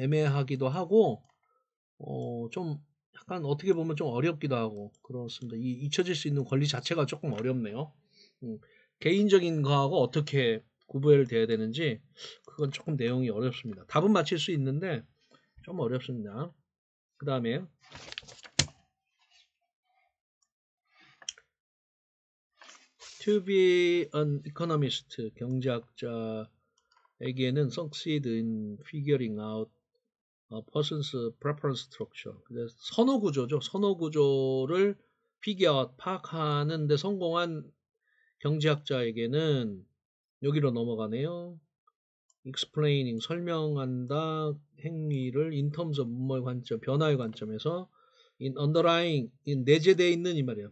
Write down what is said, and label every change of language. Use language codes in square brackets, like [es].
[ko] 애매하기도 하고 좀 약간 어떻게 보면 좀 어렵기도 하고 그렇습니다. 잊혀질 수 있는 권리 자체가 조금 어렵네요. 개인적인 거하고 어떻게 구별돼야 되는지 그건 조금 내용이 어렵습니다. 답은 맞힐 수 있는데 좀 어렵습니다. 그 다음에 [en] to be an economist [ko] 경제학자에게는 [en] succeed in figuring out a person's preference structure. [ko] 선호 구조죠. 선호 구조를 figure 파악하는 데 성공한 경제학자에게는 여기로 넘어가네요. explaining 설명한다 행위를 [en] in terms of [ko] 문물 관점 변화의 관점에서 [en] in underlying [ko] 내재되어 있는 이 말이에요.